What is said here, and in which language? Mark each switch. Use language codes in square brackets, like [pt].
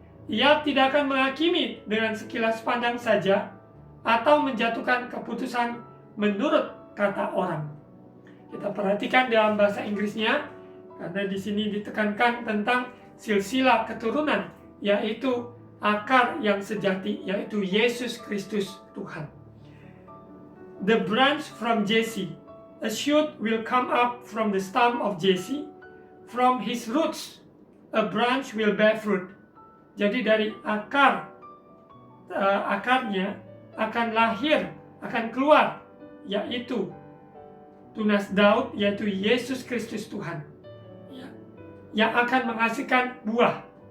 [id] Ia tidak akan menghakimi dengan sekilas pandang saja, atau menjatuhkan keputusan menurut kata orang. Kita perhatikan dalam bahasa Inggrisnya, karena di sini ditekankan tentang silsilah keturunan, yaitu akar yang sejati, yaitu Yesus Kristus Tuhan. [en] The branch from Jesse, a shoot will come up from the stump of Jesse, from his roots a branch will bear fruit. [id] Jadi dari akarnya akan lahir, akan keluar, yaitu tunas Daud, yaitu Yesus Kristus Tuhan, yang akan menghasilkan buah.